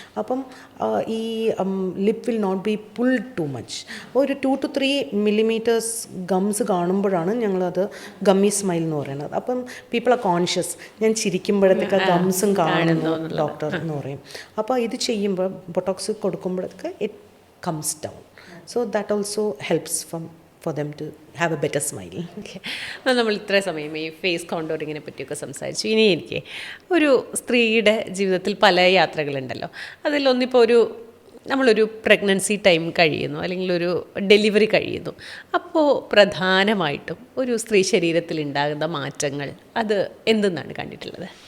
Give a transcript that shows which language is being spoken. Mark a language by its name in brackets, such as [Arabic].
[Malayalam] അപ്പം ഈ [English] Lip will not be pulled too much. [Malayalam] ഒരു 2 to 3 millimeters ഗംസ് കാണുമ്പോഴാണ് ഞങ്ങളത് ഗമ്മി സ്മൈൽ എന്ന് പറയുന്നത്. അപ്പം [English] people are conscious, [Malayalam] ഞാൻ ചിരിക്കുമ്പോഴത്തേക്ക് ഗംസും കാണുന്നു ഡോക്ടർ എന്ന് പറയും. അപ്പോൾ ഇത് ചെയ്യുമ്പോൾ Botox കൊടുക്കുമ്പോഴത്തേക്ക് [English] It comes down. So that also helps for them to have a better smile. [Malayalam] നമ്മൾ ഇത്ര സമയം ഈ ഫേസ് കോണ്ടോറിങ്ങിനെ പറ്റിയൊക്കെ സംസാരിച്ചു. ഇനി എനിക്ക് ഒരു സ്ത്രീയുടെ ജീവിതത്തിൽ പല യാത്രകളുണ്ടല്ലോ. അതിലൊന്നിപ്പോൾ നമ്മളൊരു പ്രഗ്നൻസി ടൈം കഴിയുന്നു, അല്ലെങ്കിൽ ഒരു ഡെലിവറി കഴിയുന്നു. അപ്പോൾ പ്രധാനമായിട്ടും ഒരു സ്ത്രീ ശരീരത്തിൽ ഉണ്ടാകുന്ന മാറ്റങ്ങൾ അത് എന്തെന്നാണ് കണ്ടിട്ടുള്ളത്?